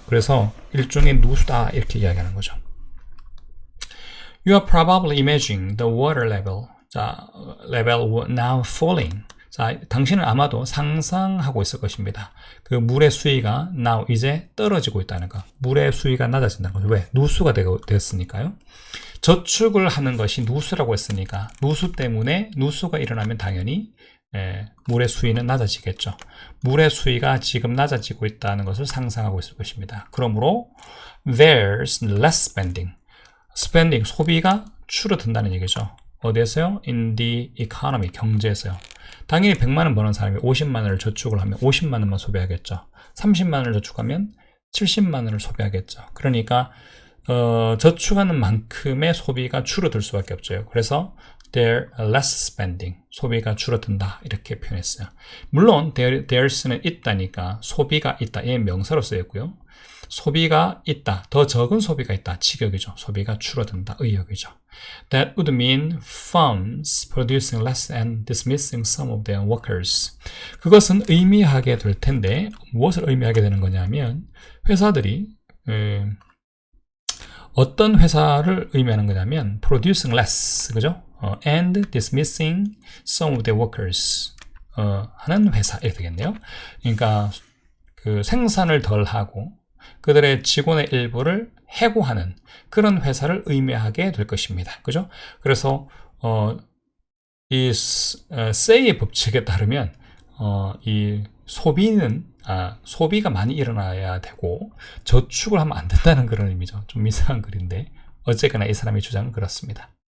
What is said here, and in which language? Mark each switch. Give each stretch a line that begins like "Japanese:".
Korean: 그래서 일종의 누수다 이렇게 이야기하는 거죠.
English: You are probably imagining the water level. 자, level now falling.
Korean: 자, 당신은 아마도 상상하고 있을 것입니다. 그 물의 수위가 now 이제 떨어지고 있다는 거. 물의 수위가 낮아진다는 거죠. 왜? 누수가 됐으니까요. 저축을 하는 것이 누수라고 했으니까 누수 때문에 누수가 일어나면 당연히 물의 수위는 낮아지겠죠. 물의 수위가 지금 낮아지고 있다는 것을 상상하고 있을 것입니다. 그러므로
English: there's less spending,
Korean: 소비가 줄어든다는 얘기죠. 어디에서요?
English: In the economy,
Korean: 경제에서요. 당연히 100만 원 버는 사람이 50만 원을 저축을 하면 50만 원만 소비하겠죠. 30만 원을 저축하면 70만 원을 소비하겠죠. 그러니까 저축하는 만큼의 소비가 줄어들 수밖에 없죠. 그래서
English: there less spending,
Korean: 소비가 줄어든다 이렇게 표현했어요. 물론 there's는 있다니까 소비가 있다, 얘 명사로 쓰였고요. 소비가 있다, 더 적은 소비가 있다, 직역이죠. 소비가 줄어든다, 의역이죠.
English: That would mean firms producing less and dismissing some of their workers.
Korean: 그것은 의미하게 될 텐데 무엇을 의미하게 되는 거냐면 회사들이 어떤 회사를 의미하는 거냐면
English: producing less,
Korean: 그죠?
English: And dismissing some of their workers
Korean: 하는 회사 이렇게 되겠네요. 그러니까 그 생산을 덜 하고 그들의 직원의 일부를 해고하는 그런 회사를 의미하게 될 것입니다. 그죠? 그래서 이 Say의 법칙에 따르면 이 소비가 많이 일어나야 되고 저축을 하면 안 된다는 그런 의미죠. 좀 이상한 글인데 어쨌거나 이 사람의 주장은 그렇습니다.